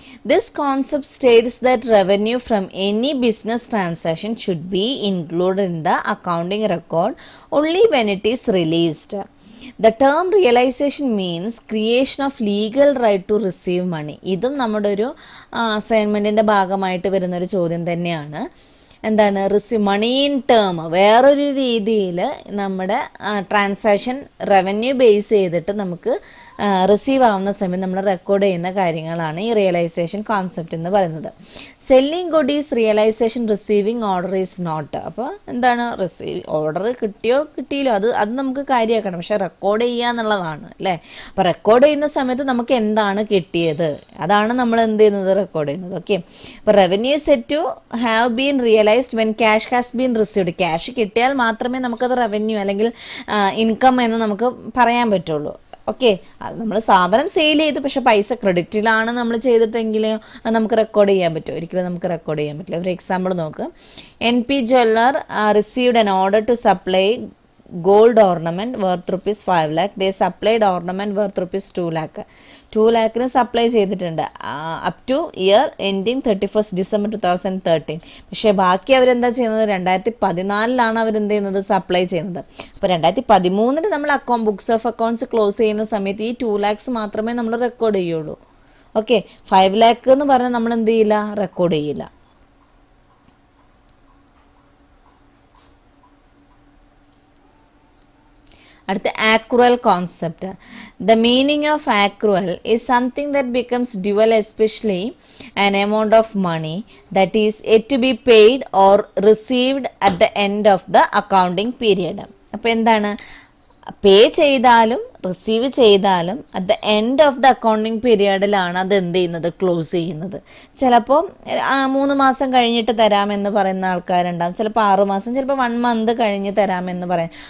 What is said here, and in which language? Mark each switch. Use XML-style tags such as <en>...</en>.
<en>This concept states that revenue from any business transaction should be included in the accounting record only when it is released. The term realization means creation of legal right to receive money.</en> <ml>ഇതും നമ്മുടെ ഒരു അസൈൻമെൻറ്റിൻ്റെ ഭാഗമായിട്ട് വരുന്നൊരു ചോദ്യം തന്നെയാണ്. എന്താണ്? Money in term, വേറൊരു രീതിയിൽ നമ്മുടെ ട്രാൻസാക്ഷൻ റവന്യൂ ബേസ് ചെയ്തിട്ട് നമുക്ക് റിസീവ് ആവുന്ന സമയം നമ്മൾ റെക്കോർഡ് ചെയ്യുന്ന കാര്യങ്ങളാണ് ഈ റിയലൈസേഷൻ കോൺസെപ്റ്റ് എന്ന് പറയുന്നത്.</ml> <en>Selling good is realisation, receiving order is not.</en> <ml>അപ്പോൾ എന്താണ്? ഓർഡർ കിട്ടിയോ കിട്ടിയില്ലോ അത് നമുക്ക് കാര്യമാക്കണം, പക്ഷേ റെക്കോർഡ് ചെയ്യുക എന്നുള്ളതാണ് അല്ലേ. അപ്പോൾ റെക്കോർഡ് ചെയ്യുന്ന സമയത്ത് നമുക്ക് എന്താണ് കിട്ടിയത് അതാണ് നമ്മൾ എന്ത് ചെയ്യുന്നത്? റെക്കോർഡ് ചെയ്യുന്നത്. ഓക്കെ, അപ്പോൾ</ml> <en>Revenue said to have been realised when cash has been received.</en> <ml>Cash കിട്ടിയാൽ മാത്രമേ നമുക്കത് റവന്യൂ അല്ലെങ്കിൽ ഇൻകം എന്ന് നമുക്ക് പറയാൻ പറ്റുള്ളൂ. ഓക്കെ, അത് നമ്മൾ സാധനം സെയിൽ ചെയ്തു, പക്ഷേ പൈസ ക്രെഡിറ്റിലാണ് നമ്മൾ ചെയ്തിട്ടെങ്കിൽ നമുക്ക് റെക്കോർഡ് ചെയ്യാൻ പറ്റുമോ? ഒരിക്കലും നമുക്ക് റെക്കോർഡ് ചെയ്യാൻ പറ്റില്ല. ഒരു എക്സാമ്പിൾ നോക്ക്.</ml> <en>NP Jeweler received an order to supply gold ornament worth rupees 5 lakh. They supplied ornament worth rupees 2 lakh.</en> <ml>2 lakhന് supply ചെയ്തിട്ടുണ്ട്</ml> <en>Up to year എൻഡിങ് 31st December 2013.</en> <ml>പക്ഷേ ബാക്കി അവരെന്താ ചെയ്യുന്നത്? 2014 അവരെന്ത് ചെയ്യുന്നത്? സപ്ലൈ ചെയ്യുന്നത്. അപ്പോൾ 2013 നമ്മൾ ബുക്സ് ഓഫ് അക്കൗണ്ട്സ് ക്ലോസ് ചെയ്യുന്ന സമയത്ത് ഈ 2 lakhs മാത്രമേ നമ്മൾ റെക്കോർഡ് ചെയ്യുള്ളൂ. ഓക്കെ, 5 lakh എന്ന് പറഞ്ഞാൽ നമ്മൾ എന്ത് ചെയ്യില്ല? റെക്കോർഡ് ചെയ്യില്ല. അടുത്ത</ml> <en>accrual concept. The meaning of accrual is something that becomes dual, especially an amount of money that is yet to be paid or received at the end of the accounting period.</en> <ml>അപ്പോൾ എന്താണ്? പേ ചെയ്താലും receive ചെയ്താലും</ml> <en>at the end of the accounting പീരിയഡിലാണ്</en> <ml>അത് എന്ത് ചെയ്യുന്നത്? Close ചെയ്യുന്നത്. ചിലപ്പോൾ 3 മാസം കഴിഞ്ഞിട്ട് തരാമെന്ന് പറയുന്ന ആൾക്കാരുണ്ടാകും, ചിലപ്പോൾ 6 മാസം, ചിലപ്പോൾ 1 month കഴിഞ്ഞ് തരാമെന്ന് പറയും.</ml>